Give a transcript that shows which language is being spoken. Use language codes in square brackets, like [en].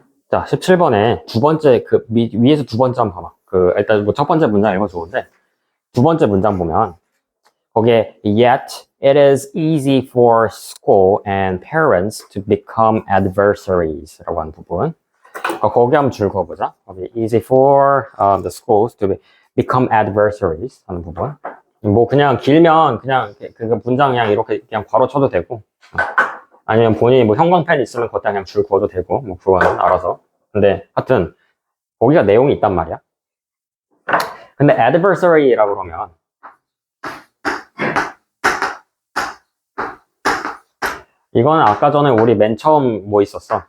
[ko] 자, 17번에 두 번째, 위에서 두 번째 한번 봐봐. 일단 뭐 첫 번째 문장 읽어 좋은데, 두 번째 문장 보면, 거기에, [en] yet it is easy for school and parents to become adversaries [ko] 라고 하는 부분. 거기 한번 줄 그어보자. 거기 [en] easy for the schools to become adversaries [ko] 하는 부분. 뭐 그냥 길면 그냥 그 문장 그냥 이렇게 그냥 바로 쳐도 되고, 아니면 본인이 뭐 형광펜 있으면 그것도 그냥 줄 그어도 되고, 뭐 그거는 알아서. 근데 하여튼 거기가 내용이 있단 말이야. 근데 adversary라고 그러면 이거는 아까 전에 우리 맨 처음 뭐 있었어?